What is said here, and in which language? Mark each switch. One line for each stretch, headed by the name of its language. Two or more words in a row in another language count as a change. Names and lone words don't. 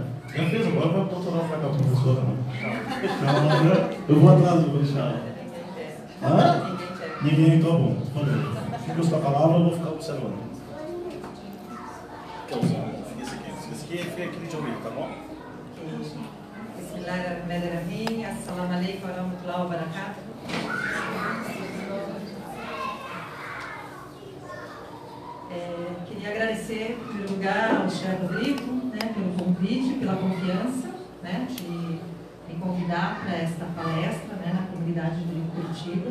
Portuguese: Já fez, agora vai doutorar para cá, professora. Eu vou atrás do deixar. Ninguém, então bom. Fica com a palavra, eu vou ficar observando. Esse aqui é aquele de ouvir, tá bom?
Arabic: بسم الله الرحمن الرحيم. السلام عليكم ورحمة الله وبركاته.
Portuguese: Queria agradecer, em primeiro lugar, ao Chefe Rodrigo, né, pelo convite, pela confiança, né, de me convidar para esta palestra, né, na comunidade de Curitiba.